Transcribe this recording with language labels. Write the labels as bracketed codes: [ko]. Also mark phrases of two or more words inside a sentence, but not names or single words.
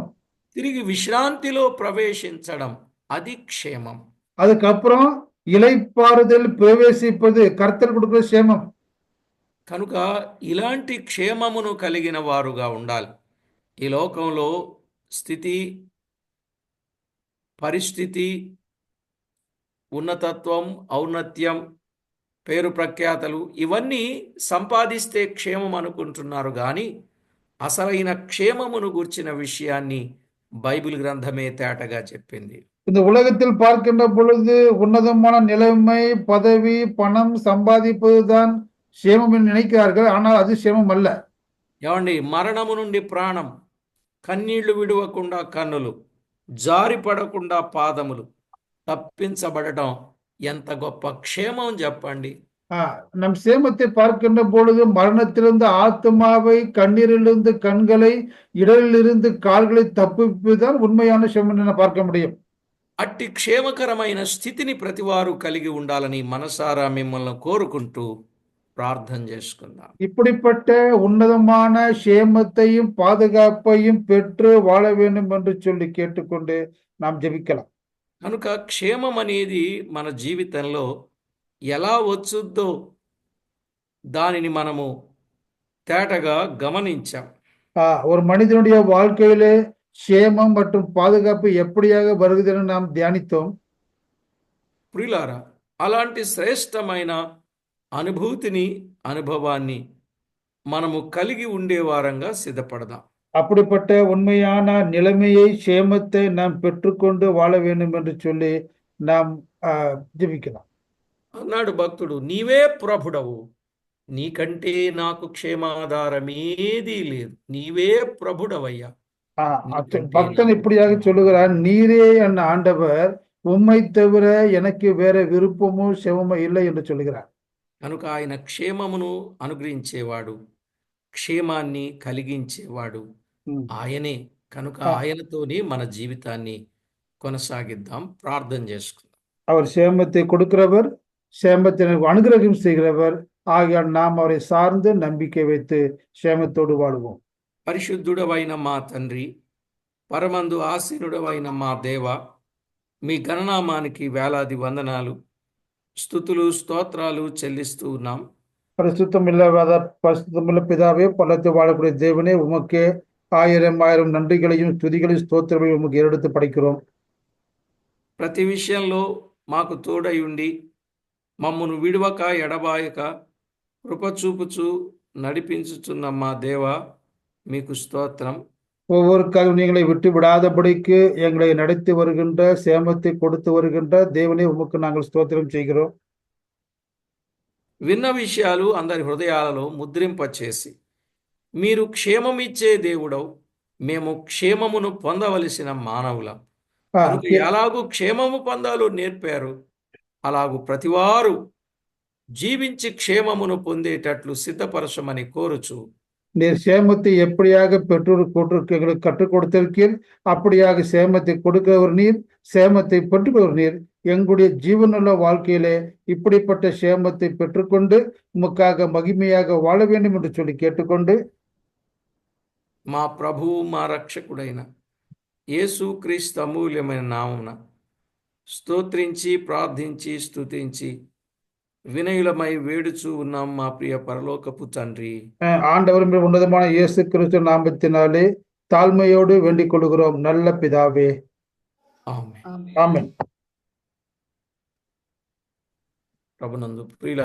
[te] తిరిగి విశ్రాంతిలో ప్రవేశించడం, అది క్షేమం. [ta] அதுக்கப்புறம் இளைப்பாறுதல் பிரவேசிப்பது கர்த்தர் கொடுக்கிற சேமம். [te] కనుక ఇలాంటి క్షేమమును కలిగిన వారుగా ఉండాలి. ఈ లోకంలో స్థితి, పరిస్థితి, ఉన్నతత్వం, ఔన్నత్యం, పేరు ప్రఖ్యాతలు ఇవన్నీ సంపాదిస్తే క్షేమం అనుకుంటున్నారు కానీ అసలైన క్షేమమును గూర్చిన విషయాన్ని బైబిల్ గ్రంథమే తేటగా చెప్పింది. [ta] இந்த உலகத்தில் பார்க்கின்ற பொழுது உன்னதமான நிலைமை, பதவி, பணம் சம்பாதிப்பதுதான் சேமம் என்று நினைக்கிறார்கள். ஆனால் அது சேமம் அல்ல. [te] ఏమండి, మరణము నుండి ప్రాణం, కన్నీళ్లు విడవకుండా కన్నులు, జారిపడకుండా పాదములు, తప్పించబడటం ఎంత గొప్ప క్షేమం చెప్పండి. [ta] நம் சேமத்தை பார்க்கின்ற பொழுது மரணத்திலிருந்து ஆத்மாவை, கண்ணீரிலிருந்து கண்களை, இடலிலிருந்து கால்களை தப்புவிப்பதுதான் உண்மையான சேமம் என பார்க்க முடியும். [te] అట్టి క్షేమకరమైన స్థితిని ప్రతివారు కలిగి ఉండాలని మనసారా మిమ్మల్ని కోరుకుంటూ ప్రార్థన చేసుకుందాం. [ta] இப்படிப்பட்ட உன்னதமான சேமத்தையும் பாதுகாப்பையும் பெற்று வாழ வேண்டும் என்று சொல்லி கேட்டுக்கொண்டு நாம் ஜெபிக்கலாம். [te] కనుక క్షేమం అనేది మన జీవితంలో ఎలా వచ్చుద్దో దానిని మనము తేటగా గమనించాం. [ta] ஒரு மனிதனுடைய வாழ்க்கையிலே சேமம் மற்றும் பாதுகாப்பு எப்படியாக வருகிறது நாம் தியானித்தோம். [te] ప్రియులారా, అలాంటి శ్రేష్టమైన అనుభూతిని, అనుభవాన్ని మనము కలిగి ఉండే వారంగా సిద్ధపడదాం. [ta] அப்படிப்பட்ட உண்மையான நிலைமையை சேமத்தை நாம் பெற்றுக்கொண்டு வாழ வேண்டும் என்று சொல்லி நாம் ஜெபிக்கலாம். [te] అన్నాడు భక్తుడు, నీవే ప్రభుడవు, నీకంటే నాకు క్షేమాధారమేదీ లేదు, నీవే ప్రభుడవయ్యా, నీకంటే [ta] பக்தன் [te] నాకు [ta] இப்படியாக சொல்லுகிறான், நீரே என் ஆண்டவர், உம்மை தவிர எனக்கு வேற விருப்பமோ செவமோ இல்லை என்று சொல்லுகிறார். [te] కనుక ఆయన క్షేమమును అనుగ్రహించేవాడు, క్షేమాన్ని కలిగించేవాడు ఆయనే. కనుక ఆయనతోనే మన జీవితాన్ని కొనసాగిద్దాం. ప్రార్థన చేసుకుందాం. [ta] அவர் சேமத்தை கொடுக்கிறவர், சேமத்தை அனுகிரகம் செய்கிறவர். ஆகையால் நாம் அவரை சார்ந்து நம்பிக்கை வைத்து சேமத்தோடு வாழுவோம். [te] పరిశుద్ధుడవైన మా తండ్రి, పరమందు ఆసీనుడవైన మా దేవ, మీ గణనామానికి వేలాది వందనాలు, స్తుతులు, స్తోత్రాలు చెల్లిస్తూ ఉన్నాం. [ta] பரிசுத்தமுள்ள பிதாவே, பல்லத்தில் வாழக்கூடிய தேவனே, உமக்கே ஆயிரம் ஆயிரம் நன்றிகளையும் துதிகளையும் ஸ்தோத்திரங்களையும் உமக்கு ஏறெடுத்து படைக்கிறோம். [te] ప్రతి విషయంలో మాకు తోడై ఉండి మమ్మను విడువక ఎడబాయక కృపచూపుచు నడిపించుచున్న మా దేవ, మీకు స్తోత్రం. [ta] ஒவ்வொரு நீங்களை விட்டு விடாதபடிக்கு எங்களை நடத்தி வருகின்ற, சேமத்தை கொடுத்து வருகின்ற தேவனே, உமக்கு நாங்கள் ஸ்தோத்திரம் செய்கிறோம். [te] విన్న విషయాలు అందరి హృదయాలలో ముద్రింపచేసి, మీరు క్షేమమిచ్చే దేవుడవు, మేము క్షేమమును పొందవలసిన మానవులం కనుక ఎలాగూ క్షేమము పొందాలో నేర్పారు, అలాగూ ప్రతివారు జీవించి క్షేమమును పొందేటట్లు సిద్ధపరచమని కోరుచు, [ta] நீர் சேமத்தை எப்படியாக பெற்றோர் எங்களுக்கு கற்றுக் கொடுத்திருக்கீர், அப்படியாக சேமத்தை கொடுக்கிறவர் நீர், சேமத்தை பெற்றுக்கொள்வர் நீர். எங்களுடைய ஜீவனுள்ள வாழ்க்கையிலே இப்படிப்பட்ட சேமத்தை பெற்றுக்கொண்டு உமக்காக மகிமையாக வாழ வேண்டும் என்று சொல்லி கேட்டுக்கொண்டு, [te] మా ప్రభువు మా రక్షకుడైన యేసుక్రీస్తు అమూల్యమైన నామమున స్తోత్రించి ప్రార్థించి స్తుతించి వినయులమై వేడుచూ ఉన్నాం మా ప్రియ పరలోకపు తండ్రి. [ta] ஆண்டவர் உன்னதமான இயேசு கிறிஸ்து நாமத்தினாலே தாழ்மையோடு வேண்டிக் கொள்கிறோம், நல்ல பிதாவே. [te] ఆమేన్. [ta] ஆமென். [te] ప్రభునందు ప్రియుల